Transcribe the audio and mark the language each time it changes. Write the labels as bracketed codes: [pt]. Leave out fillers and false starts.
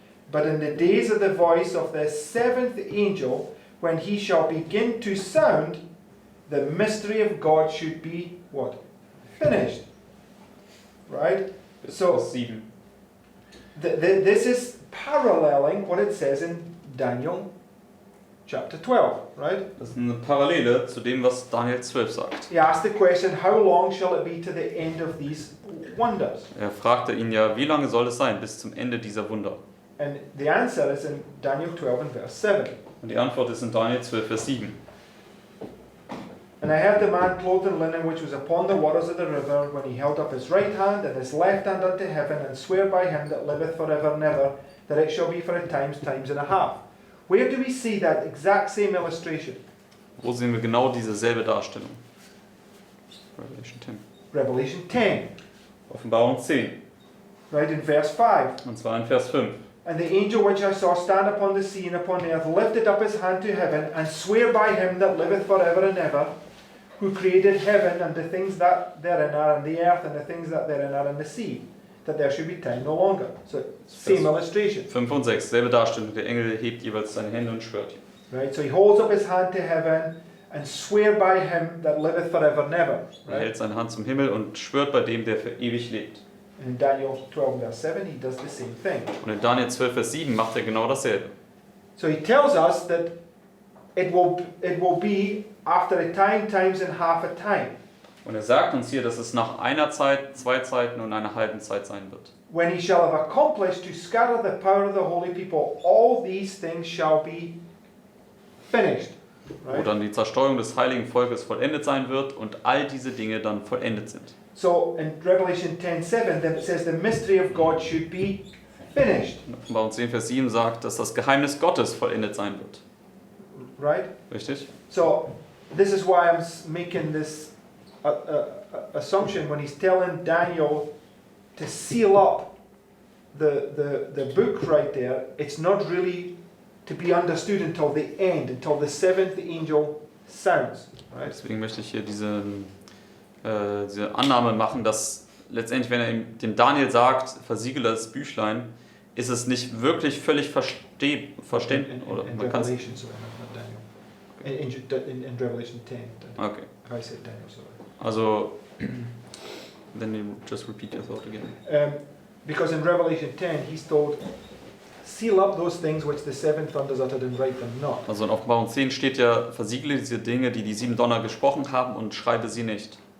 [en] But in the days of the voice of the seventh angel, when he shall begin to sound, the mystery of God should be, what? Finished. Right? [de] Bis [en] So- [de] Vers 7. [en] This is paralleling what it says in Daniel chapter 12, right? [de] Das ist eine Parallele zu dem, was Daniel 12 sagt. [en] He asked the question, how long shall it be to the end of these wonders? [de] Er fragte ihn ja, wie lange soll es sein bis zum Ende dieser Wunder? [en] And the answer is in Daniel 12 and verse 7. [de] Und die Antwort ist in Daniel 12, Vers 7. [en] And I heard the man clothed in linen which was upon the waters of the river, when he held up his right hand and his left hand unto heaven, and sware by him that liveth for ever and ever, that it shall be for a times and a half. Where do we see that exact same illustration? [de] Wo sehen wir genau diese selbe Darstellung? [en] Revelation 10. Revelation 10, [de] Offenbarung 10. [en] right in verse 5. [de] Und zwar in Vers 5. [en] And the angel which I saw stand upon the sea and upon the earth lifted up his hand to heaven, and sware by him that liveth for ever and ever, who created heaven and the things that therein are, and the earth and the things that therein are, and the sea, that there should be time no longer. So, same illustration. [de] 5 und 6, selbe Darstellung. Der Engel hebt jeweils seine Hände und schwört. [en] Right? So he holds up his hand to heaven and swear by him that liveth for ever and ever. [de] Er [en] Right? [de] hält seine Hand zum Himmel und schwört bei dem, der für ewig lebt. [en] And in Daniel 12 verse 7 he does the same thing. [de] Und in Daniel 12, Vers 7 macht er genau dasselbe. [en] So he tells us that it will be after a time, times and half a time. [de] Und er sagt uns hier, dass es nach einer Zeit, 2 Zeiten und einer halben Zeit sein wird. [en] When he shall have accomplished to scatter the power of the holy people, all these things shall be finished. [de] Wo [en] Right? [de] dann die Zerstreuung des heiligen Volkes vollendet sein wird und all diese Dinge dann vollendet sind. [en] So in Revelation 10:7, then it says the mystery of God should be finished. [de] Und Offenbarung 10, Vers 7 sagt, dass das Geheimnis Gottes vollendet sein wird. [en] Right? [de] Richtig? [en] So this is why I'm making this assumption when he's telling Daniel to seal up the book right there. It's not really to be understood until the end, until the seventh angel sounds. Right? [de] Deswegen möchte ich hier diese Annahme machen, dass letztendlich, wenn er dem Daniel sagt, versiegele das Büchlein, ist es nicht wirklich völlig verständlich. Oder [en] In [de] man kann es. [en] Revelation, sorry, not Daniel. In Revelation 10. Okay. I said Daniel, sorry. Also, then you just repeat your thought again. Because in Revelation 10, he's told, seal up those things which the seven thunders uttered and write them not. [de] Also in Offenbarung 10 steht ja, versiegle diese Dinge, die die 7 Donner gesprochen haben und schreibe sie nicht.